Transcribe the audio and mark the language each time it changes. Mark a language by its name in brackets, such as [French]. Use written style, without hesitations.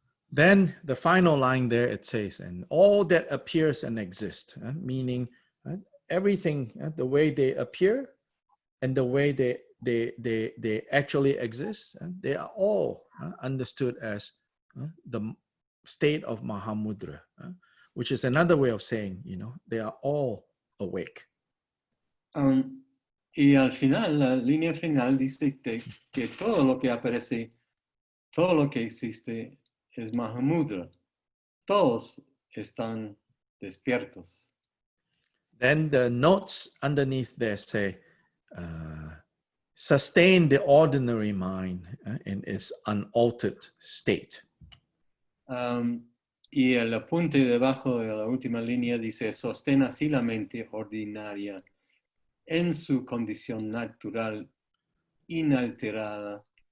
[English] Then the final line there, it says, and all that appears and exists, meaning everything, the way they appear and the way they actually exist, they are all understood as the state of Mahamudra, which is another way of saying, they are all awake. [Spanish] Y al final, la línea final dice que todo lo que aparece, todo lo que existe es Mahamudra. Todos están despiertos. [English] Then the notes underneath there say, sustain the ordinary mind in its unaltered state. [Spanish] Y el apunte debajo de la última línea dice, sostén así la mente ordinaria en su condición natural, inalterada.